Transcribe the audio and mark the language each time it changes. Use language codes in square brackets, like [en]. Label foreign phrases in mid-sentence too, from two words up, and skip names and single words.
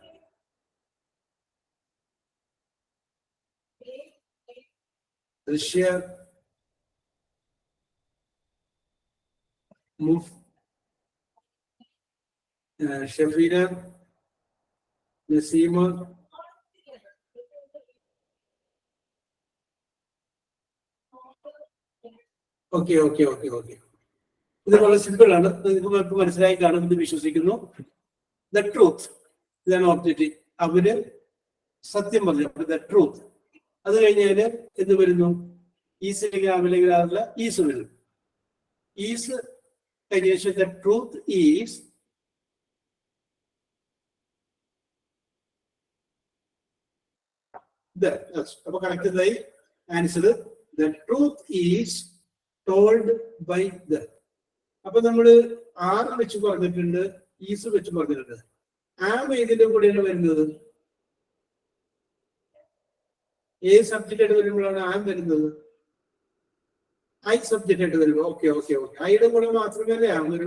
[en] Rishya, Muf, Shafina, Nasima. Okay, okay, okay, okay. [ml] ഇത് വളരെ സിമ്പിൾ ആണ്. നിങ്ങൾക്ക് മനസ്സിലായി കാണുമെന്ന് വിശ്വസിക്കുന്നു. [en] the truth [ml] ഇതാണ് ഓബ്ജക്റ്റീവ്. അവര് സത്യം പറഞ്ഞു, [en] the truth. [ml] അത് കഴിഞ്ഞാല് എന്ത് വരുന്നു? ഈസ് അല്ലെങ്കിൽ അതല്ല, ഈസ് വരും. ഈസ് കഴിഞ്ഞ ശേഷം [en] the truth is [ml] അപ്പൊ കറക്റ്റ് ആയി [en] answer the truth is told by the. [ml] അപ്പൊ നമ്മള് ആറ് വെച്ച് പറഞ്ഞിട്ടുണ്ട്, ഈസ് വെച്ച് പറഞ്ഞിട്ടുണ്ട്. ആം ഏതിന്റെ കൂടെയാണ് വരുന്നത്? ഏത് സബ്ജക്റ്റ് ആയിട്ട് വരുമ്പോഴാണ് ആം വരുന്നത്? ഐ സബ്ജക്റ്റ് ആയിട്ട് വരുമ്പോൾ. [en] okay okay okay. [ml] ഐയുടെ കൂടെ മാത്രമേ അല്ലേ ആം വരുള്ളൂ.